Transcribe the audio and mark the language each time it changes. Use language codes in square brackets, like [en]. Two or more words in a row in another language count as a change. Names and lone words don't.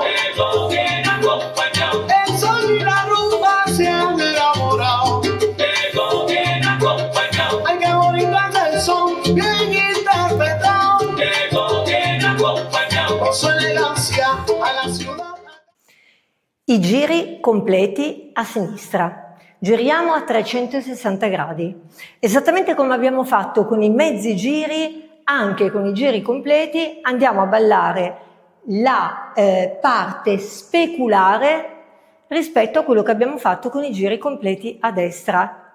[es] Llego bien acompañado, El sol y la rumba se han enamorado. llego bien acompañado. Ay, qué bonito es el son, bien interpretado. Llego bien acompañado. Con su elegancia a la ciudad. [it] I giri completi a sinistra. Giriamo a 360 gradi. Esattamente come abbiamo fatto con i mezzi giri, anche con i giri completi andiamo a ballare la parte speculare rispetto a quello che abbiamo fatto con i giri completi a destra.